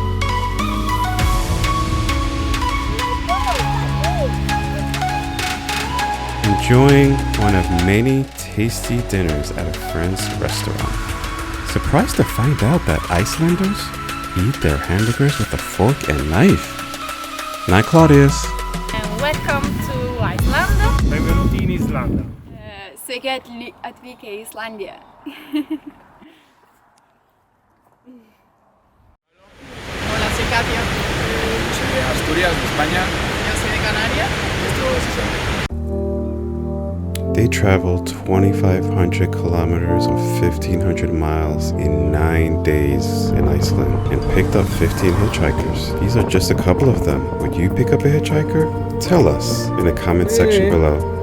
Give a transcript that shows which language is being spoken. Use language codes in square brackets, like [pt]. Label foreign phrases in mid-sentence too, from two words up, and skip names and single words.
[en] Enjoying one of many tasty dinners at a friend's restaurant. Surprised to find out that Icelanders eat their hamburgers with a fork and knife. Night, Claudius. And welcome to Iceland. [it] Benvenuti in Islanda. [sv] Säkert att vi är i Islandia. [es] Hola, soy Katia. Soy de Asturias, de España. Yo soy de Canarias. [en] They traveled 2,500 kilometers or 1,500 miles in 9 days in Iceland and picked up 15 hitchhikers. These are just a couple of them. Would you pick up a hitchhiker? Tell us in the comment section below.